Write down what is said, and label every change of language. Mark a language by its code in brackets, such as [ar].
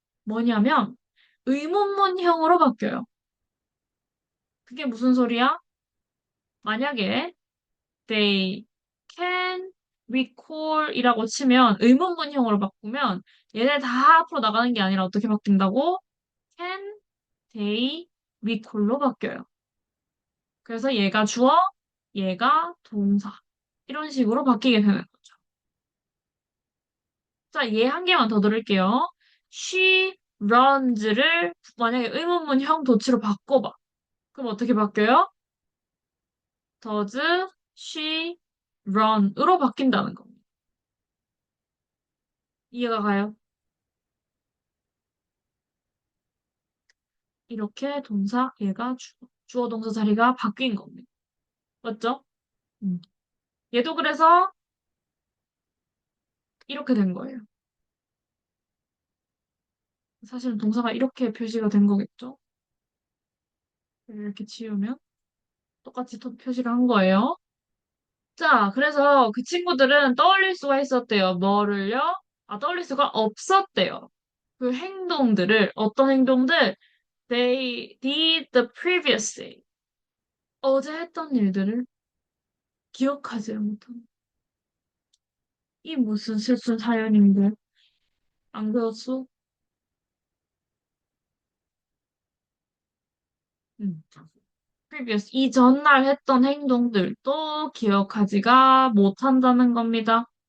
[ko] 뭐냐면 의문문형으로 바뀌어요. 그게 무슨 소리야? 만약에 [en] they can recall [ko] 이라고 치면 의문문형으로 바꾸면 얘네 다 앞으로 나가는 게 아니라 어떻게 바뀐다고? [en] can they recall로 [ko] 바뀌어요. 그래서 얘가 주어, 얘가 동사. 이런 식으로 바뀌게 되는 거죠. 자, 얘 한 개만 더 들을게요. [en] She runs [ko] 를 만약에 의문문형 도치로 바꿔봐. 그럼 어떻게 바뀌어요? [en] Does she run으로 [ko] 바뀐다는 겁니다. 이해가 가요? 이렇게 동사, 얘가 주어 동사 자리가 바뀐 겁니다. 맞죠? 음. 얘도 그래서 이렇게 된 거예요. 사실은 동사가 이렇게 표시가 된 거겠죠? 이렇게 지우면 똑같이 또 표시를 한 거예요. 자, 그래서 그 친구들은 떠올릴 수가 있었대요. 뭐를요? 아, 떠올릴 수가 없었대요. 그 행동들을, 어떤 행동들? [en] They did the previous day. [ko] 어제 했던 일들을 기억하지 못한. 이 무슨 실sun 사연인데? 안 그렇소? 음. previous, 이 전날 했던 행동들도 기억하지가 못한다는 겁니다.